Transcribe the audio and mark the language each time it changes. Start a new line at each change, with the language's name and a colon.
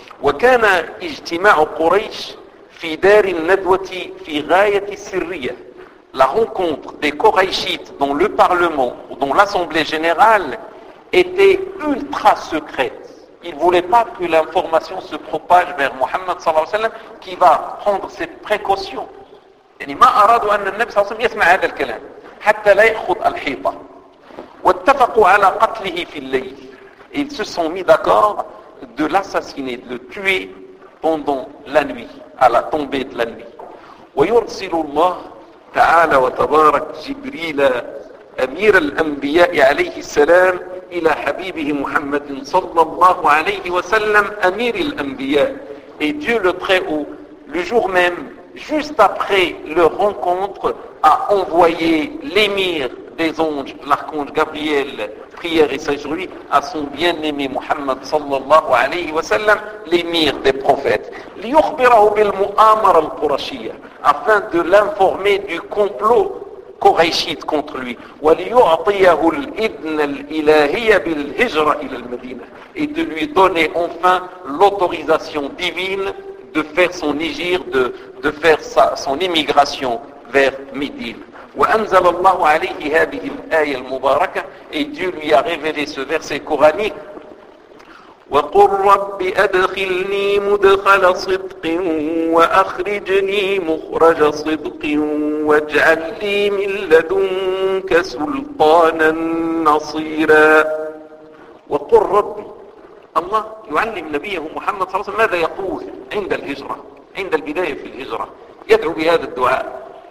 Arabic: وكان اجتماع قريش في دار الندوة في غاية السرية,
French: la rencontre des Quraychites dans le parlement ou dans l'assemblée générale était ultra secrète. Il ne voulait pas que l'information se propage vers Mohammed sallallahu alayhi wa sallam, qui va prendre cette précaution.
Arabic: يعني ما أرادوا أن النبي صلى الله عليه وسلم يسمع هذا الكلام حتى لا يأخذ الحيطة. واتفقوا على قتله في الليل,
French: ils se sont mis d'accord de l'assassiner, de le tuer pendant la nuit, à la tombée de la nuit.
Arabic: ويرسل الله تعالى وتبارك جبريل أمير الأنبياء عليه السلام إلى حبيبه محمد صلى الله عليه وسلم أمير الأنبياء.
French: Et Dieu le Très-Haut, le jour même, juste après leur rencontre, a envoyé l'émir des anges, l'archange Gabriel, prière et sagesse sur lui, à son bien-aimé Muhammad sallallahu alayhi wa sallam, l'émir des prophètes.
Arabic: لِيُخْبِرَهُ بِالْمُؤَامَرَ الْقُرَشِيَةِ,
French: afin de l'informer du complot coréchite contre lui.
Arabic: وَلِيُعْطِيَهُ الْإِذْنَ الْإِلَهِيَ بِالْهِجْرَ إِلَى الْمَدِينَةِ,
French: et de lui donner enfin l'autorisation divine de faire son hijr, de faire son immigration vers Médine.
Arabic: وأنزل الله عليه هذه الآية المباركة,
French: et Dieu lui a révélé ce verset coranique.
Arabic: وقل رب أدخلني مدخل صدق وأخرجني مخرج صدق واجعل لي من لدنك سلطانا نصيرا. وقل رب, الله يعلم نبيه محمد صلى الله عليه وسلم ماذا يقول عند الهجرة, عند البداية في الهجرة, يدعو بهذا الدعاء.